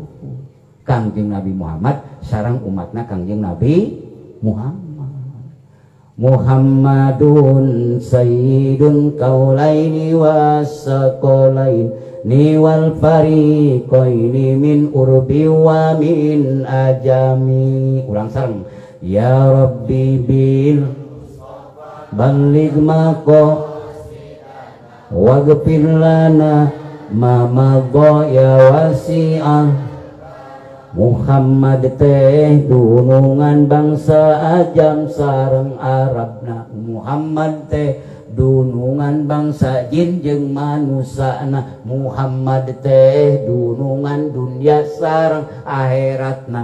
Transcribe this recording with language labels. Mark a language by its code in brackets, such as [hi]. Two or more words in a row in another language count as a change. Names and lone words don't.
[su] Kangjeng Nabi Muhammad sareng umatna Kangjeng Nabi Muhammad. [ar] محمد سيد الكونين والثقلين والفريقين من عرب ومن عجم. [su] Ulang sareng [ar] يا رب بلغ مقاصدنا واغفر لنا ما مضى يا واسعة. [su] Muhammad teh dunungan bangsa ajam sareng Arabna. Muhammad teh dunungan bangsa jin jeung manusana. Muhammad teh dunungan dunya sareng akhiratna.